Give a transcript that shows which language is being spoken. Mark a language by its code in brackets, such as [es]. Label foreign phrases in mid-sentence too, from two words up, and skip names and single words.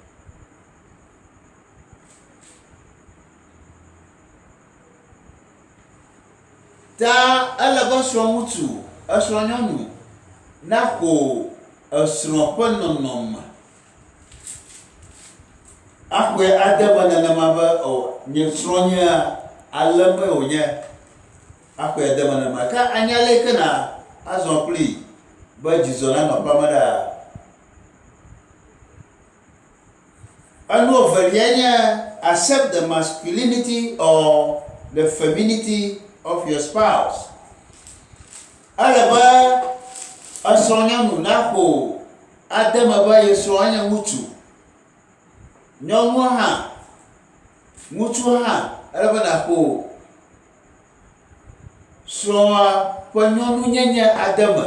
[ee] Ta ele be srɔ̃ŋutsu esrɔ̃nyɔnu naxɔ esrɔ̃ ƒe nɔnɔme axɔe ade me nenema be nye srɔ̃nyea ale me wònye axɔe de me nenema. Ke anya le ke na azɔ kpli be dzidzɔ nanɔ ƒe me ɖaa. Enu evelia nye [en] accept the masculinity or the femininity of your spouse. [ee] Ele be esrɔ̃nyɔnu naxɔ ade me be ye srɔ̃ nye ŋutsu. Nyɔnua hã, ŋutsu hã ele be naxɔ srɔ̃a ƒe nyɔnunyenye ade me.